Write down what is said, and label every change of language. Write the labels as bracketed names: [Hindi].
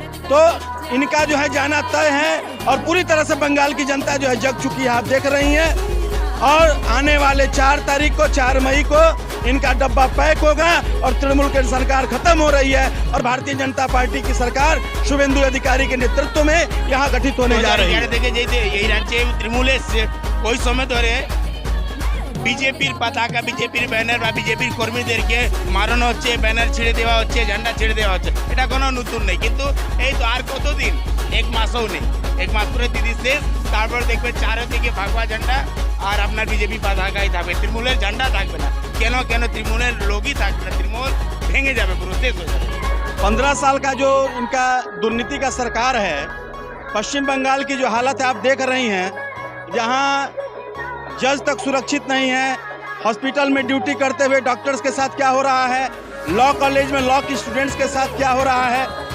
[Hindi] तो इनका जो है जाना तय है और पूरी तरह से बंगाल की जनता जो है जग चुकी है, आप देख रही हैं। और आने वाले 4 तारीख को 4 मई को इनका डब्बा पैक होगा और तृणमूल की सरकार खत्म हो रही है और भारतीय जनता पार्टी की सरकार शुभेंदु अधिकारी के नेतृत्व में यहाँ गठित होने जा रही है। [Bangla] এই রাজ্যে তৃণমূল এসছে, ওই সময় ধরে বিজেপির পতাকা, বিজেপির ব্যানার বা বিজেপির কর্মীদেরকে মারানো হচ্ছে, ব্যানার ছেড়ে দেওয়া হচ্ছে, ঝান্ডা ছেড়ে দেওয়া হচ্ছে। এটা কোনো নতুন নেই, কিন্তু এই তো আর কতদিন, 1 মাসও নেই, 1 মাস করে দিদি শেষ। তারপর দেখবে চারদিকে ভাগবা ঝান্ডা আর আপনার বিজেপি পতাকাই থাকবে, তৃণমূলের ঝান্ডা থাকবে না। কেন কেন তৃণমূলের লোকই থাকবে না, তৃণমূল ভেঙে যাবে, পুরো শেষ হয়ে যাবে। [Hindi] 15 साल का जो इनका दुर्नीति का सरकार है, पश्चिम बंगाल की जो हालत है आप देख रही हैं, जहां जज तक सुरक्षित नहीं है। हॉस्पिटल में ड्यूटी करते हुए डॉक्टर्स के साथ क्या हो रहा है, लॉ कॉलेज में लॉ के स्टूडेंट्स के साथ क्या हो रहा है।